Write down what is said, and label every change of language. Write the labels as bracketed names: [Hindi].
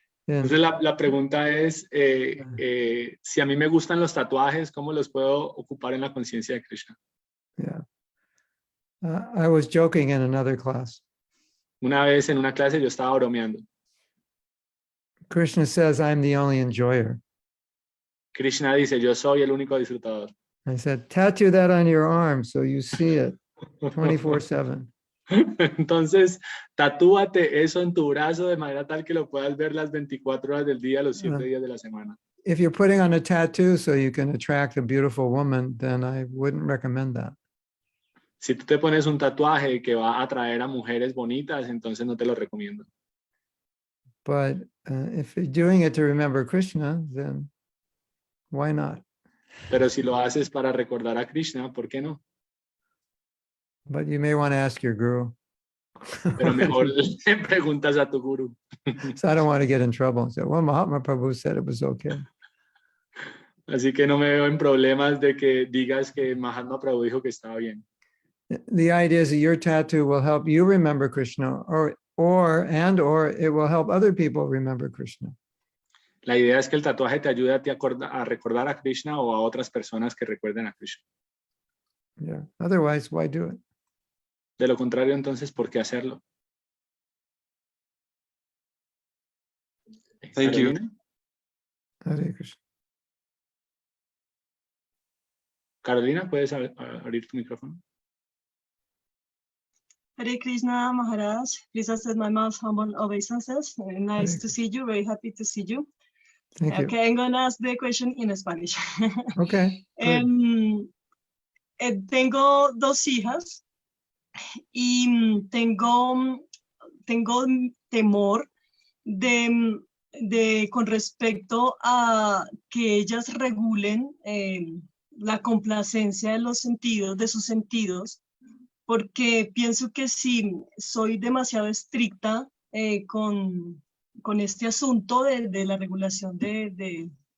[Spanish] Entonces la pregunta es, si a mí me gustan los tatuajes, ¿cómo los puedo ocupar en la conciencia de Krishna? [English] Yeah. I was joking in another class. [Spanish] Una vez en una clase yo estaba bromeando. [English] Krishna says, I'm the only enjoyer. [Spanish] Krishna dice, yo soy el único disfrutador. [English] I said, tattoo that on your arm so you see it 24/7. [Spanish] Entonces, tatúate eso en tu brazo de manera tal que lo puedas ver las 24 horas del día, los 7 días de la semana. [English] If you're putting on a tattoo so you can attract a beautiful woman, then I wouldn't recommend that. [Spanish] Si tú te pones un tatuaje que va a atraer a mujeres bonitas, entonces no te lo recomiendo. [English] But if you're doing it to remember Krishna, then why not? [Spanish] Pero si lo haces para recordar a Krishna, ¿por qué no? [English] But you may want to ask your guru. [Spanish] Pero mejor le preguntas a tu guru. [English] So I don't want to get in trouble. So, well, Mahatma Prabhu said it was okay. [Spanish] Así que no me veo en problemas de que digas que Mahatma Prabhu dijo que estaba bien. [English] The idea is that your tattoo will help you remember Krishna, or it will help other people remember Krishna. [Spanish] La idea es que el tatuaje te ayude a recordar a Krishna o a otras personas que recuerden a Krishna. [English] Yeah. Otherwise, why do it? [Spanish] De lo contrario, entonces, ¿por qué hacerlo? [English] Thank you. Carolina. Hare Krishna. [Spanish] Carolina, ¿puedes abrir tu micrófono? [English] Hare Krishna, Maharaj. Please accept my most humble obeisances. Nice to see you. Very happy to see you. Thank you. Okay, I'm going to ask the question in Spanish. Okay. Good. [Spanish] Tengo dos hijas y tengo temor con respecto a que ellas regulen la complacencia de los sentidos, de sus sentidos, porque pienso que si soy demasiado estricta con este asunto de la regulación de